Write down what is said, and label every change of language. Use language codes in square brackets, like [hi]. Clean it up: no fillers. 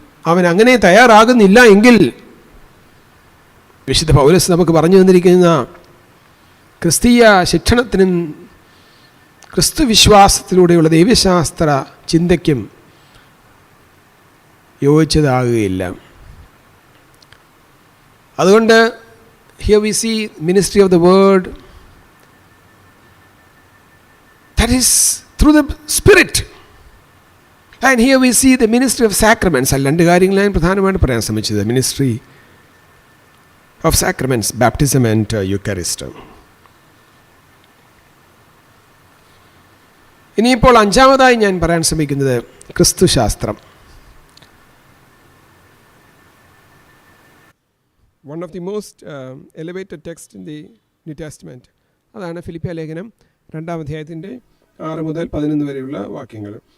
[ml] അവൻ അങ്ങനെ തയ്യാറാകുന്നില്ല എങ്കിൽ വിശുദ്ധ പൗലോസ് നമുക്ക് പറഞ്ഞു തന്നിരിക്കുന്ന ക്രിസ്തീയ ശിക്ഷണത്തിനും ക്രിസ്തു വിശ്വാസത്തിലൂടെയുള്ള ദൈവശാസ്ത്ര ചിന്തയ്ക്കും യോജിച്ചതാകുകയില്ല. അതുകൊണ്ട് [en] here we see ministry of the word, that is through the spirit, and here we see the ministry of sacraments. [ml] രണ്ട് കാര്യങ്ങളാണ് പ്രധാനമായിട്ട് പറയാൻ ശ്രമിച്ചത്: [en] ministry of sacraments, baptism and eucharist. [ml] ഇനിയിപ്പോൾ അഞ്ചാമതായി ഞാൻ പറയാൻ ശ്രമിക്കുന്നത് ക്രിസ്തുശാസ്ത്രം. [en] one of the most elevated text in the New Testament, [ml] അതാണ് ഫിലിപ്പിയ ലേഖനം 2-ാം അധ്യായത്തിൻ്റെ 6 മുതൽ 11 വരെയുള്ള വാക്യങ്ങൾ.